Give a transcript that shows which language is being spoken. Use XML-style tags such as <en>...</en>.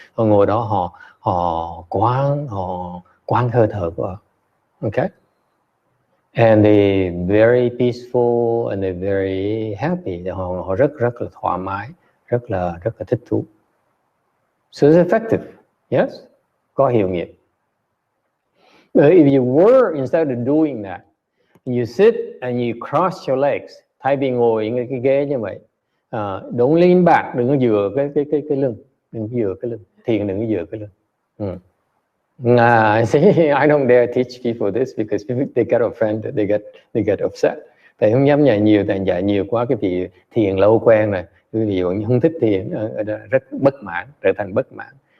<vi>Họ ngồi đó họ quán hơi thở của họ.</vi> <en>Okay? And they're very peaceful and they're very happy.</en> <vi>Họ rất là thoải mái, rất là thích thú.</vi> <en>So it's effective. Yes?</en> <vi>Có hiệu nghiệm.</vi> <en>But if you were, instead of doing that, you sit and you cross your legs,</en> <vi>thay vì ngồi ngay cái ghế như vậy,</vi> <en>don't lean back,</en> <vi>đừng có dựa cái lưng, đừng có dựa cái lưng, thiền đừng có dựa cái lưng.</vi> <en>See, I don't dare teach people this because they get offended, they get upset.</en> <vi>Thầy không dám dạy nhiều, thầy dạy nhiều quá cái vị thiền lâu quen này, quý vị không thích thiền, rất bất mãn, trở thành bất mãn.</vi>